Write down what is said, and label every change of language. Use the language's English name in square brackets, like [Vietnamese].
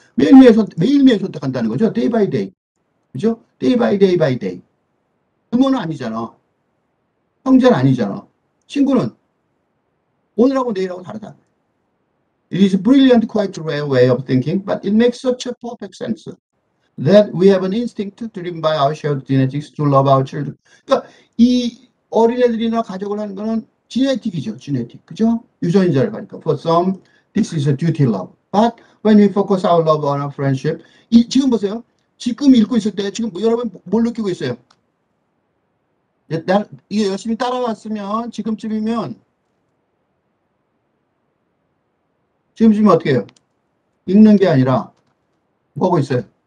[Korean] 매일매일 선택한다는 거죠. [English] day by day. [Korean] 그죠? day by day. 부모는 아니잖아. 형제는 아니잖아. 친구는 오늘하고 내일하고 다르다. [English] It is a brilliant, quite rare way of thinking, but it makes such a perfect sense that we have an instinct driven by our shared genetics to love our children. [Korean] 그러니까 이 어린애들이나 가족을 하는 거는 지네틱이죠. 그죠? 유전자를 가니까. [English] For some, this is a duty love. But when we focus our love on our friendship, [Korean] 지금 보세요. 지금 읽고 있을 때 지금 여러분 뭘 느끼고 있어요? 이게 열심히 따라왔으면 지금쯤이면 어떻게 해요? 읽는 게 아니라 뭐 하고 있어요?